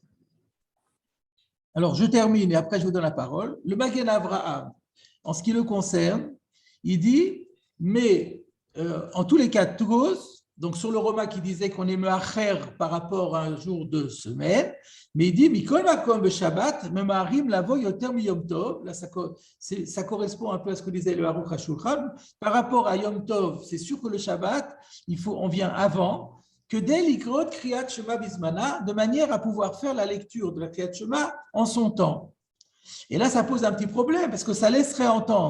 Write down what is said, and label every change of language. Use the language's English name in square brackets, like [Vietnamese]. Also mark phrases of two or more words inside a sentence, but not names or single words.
[French] Alors, je termine et après je vous donne la parole. Le Magen Avraham, en ce qui le concerne, il dit, mais en tous les cas, tous, donc sur le Roma qui disait qu'on est me'acher par rapport à un jour de semaine, mais il dit, [Hebrew] מכל מקום בשבת, ממהרים לבוא יותר מיום טוב. [French] Là, ça correspond un peu à ce que disait le Aruch HaShulchan. Par rapport à Yom Tov, c'est sûr que le Shabbat, on vient avant, que dès l'ikrot [Hebrew] קריאת שמע בזמנה, [French] de manière à pouvoir faire la lecture de la [Hebrew] קריאת שמע [French] en son temps. Et là, ça pose un petit problème parce que ça laisserait entendre.